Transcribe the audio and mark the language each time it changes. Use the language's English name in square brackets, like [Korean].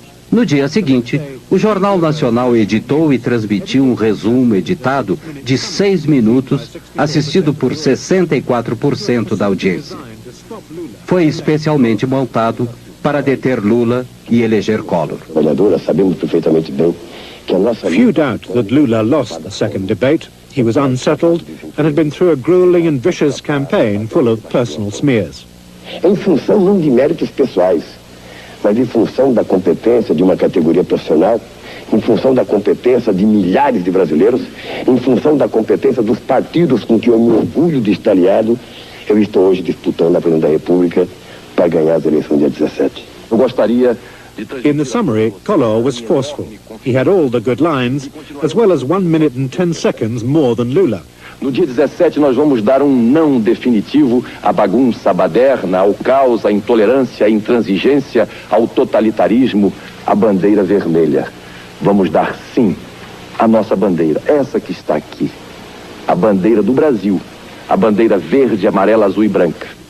[Portuguese] No dia seguinte, o Jornal Nacional editou e transmitiu um resumo editado de 6 minutos, assistido por 64% da audiência. Foi especialmente montado para deter Lula e eleger Collor. Sabemos perfeitamente bem que a nossa... [English] Few doubt that Lula lost the second debate. He was unsettled and had been through a grueling and vicious campaign full of personal smears. [Portuguese] Em função não de méritos pessoais, mas em função da competência de uma categoria profissional, em função da competência de milhares de brasileiros, em função da competência dos partidos com que eu me orgulho de estar aliado, eu estou hoje disputando a presidência da República para ganhar as eleições dia 17. Eu gostaria de... [English] In the summary, Collor was forceful. He had all the good lines, as well as 1 minute and 10 seconds more than Lula. [Portuguese] No dia 17 nós vamos dar um não definitivo à bagunça, à baderna, ao caos, à intolerância, à intransigência, ao totalitarismo, à bandeira vermelha. Vamos dar sim à nossa bandeira, essa que está aqui, a bandeira do Brasil, a bandeira verde, amarela, azul e branca.